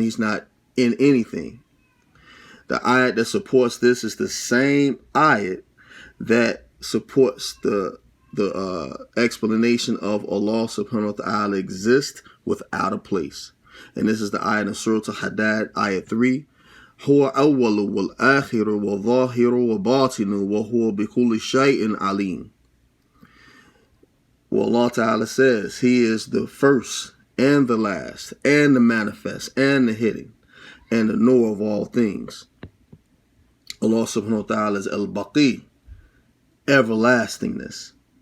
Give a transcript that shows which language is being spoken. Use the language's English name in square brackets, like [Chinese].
[English] He's not in anything. The ayat that supports this is the same ayat that supports the explanation of Allah subhanahu wa ta'ala exists without a place. And this is the ayat in Surah Al-Hadad, ayat 3. [Arabic] هو أول والآخر والظاهر وباطن وهو بكل شيء عليم. [English] Well, Allah Ta'ala says he is the first and the last and the manifest and the hidden and the knower of all things. Allah subhanahu wa ta'ala is al-Baqi, everlastingness.